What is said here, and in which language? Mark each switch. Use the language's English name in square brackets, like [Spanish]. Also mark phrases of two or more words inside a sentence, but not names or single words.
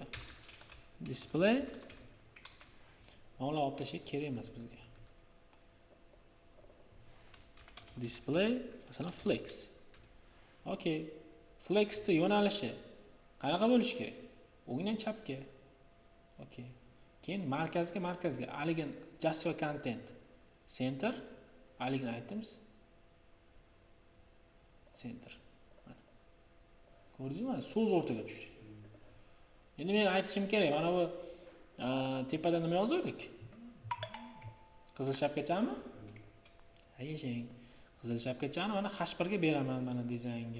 [Uzbek] Display mana olib tashlash kerak emas bizga. Display masalan flex. Okay. Flexni yo'nalishi qanaqa bo'lishi kerak? O'ngdan chapga. Okay. Keyin markazga. Haligi [English] just for content. Center. [Uzbek] Haligi [English] items. Center. [Uzbek] Mana. Ko'rdingizmi? So'z o'rtaga tushdi. Endi men aytishim kerak. Mana bu tepada nima yozdik? Qizil shapkachami? Ha, yashang. Qizil shapkachani mana H1 ga beraman mana dizaynga.